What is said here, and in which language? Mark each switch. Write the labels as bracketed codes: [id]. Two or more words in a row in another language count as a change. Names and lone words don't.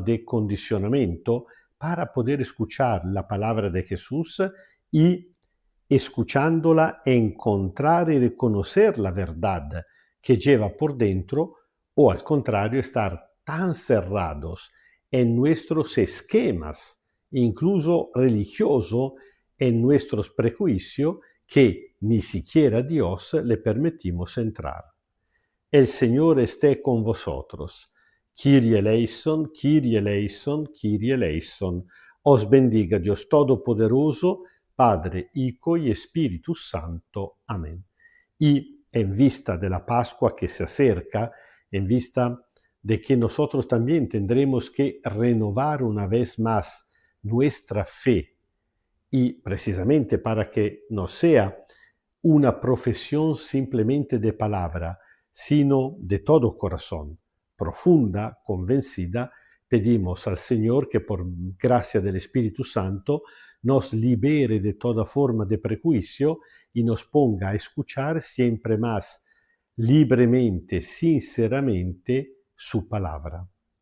[es] de condicionamiento para poder escuchar la palabra de Jesús y, escuchándola, encontrar y reconocer la verdad que lleva por dentro, o al contrario, estar tan cerrados en nuestros esquemas, incluso religiosos, en nuestros prejuicios, que ni siquiera a Dios le permitimos entrar. El Señor esté con vosotros. [el] Κύριε ελέησον, Κύριε ελέησον, Κύριε ελέησον. [es] Os bendiga Dios Todopoderoso, Padre, Hijo y Espíritu Santo. Amén. Y en vista de la Pascua que se acerca, en vista de que nosotros también tendremos que renovar una vez más nuestra fe, y precisamente para que no sea una profesión simplemente de palabra, sino de todo corazón, profunda, convencida, pedimos al Señor que por gracia del Espíritu Santo nos libere de toda forma de prejuicio y nos ponga a escuchar siempre más libremente, sinceramente, su palabra.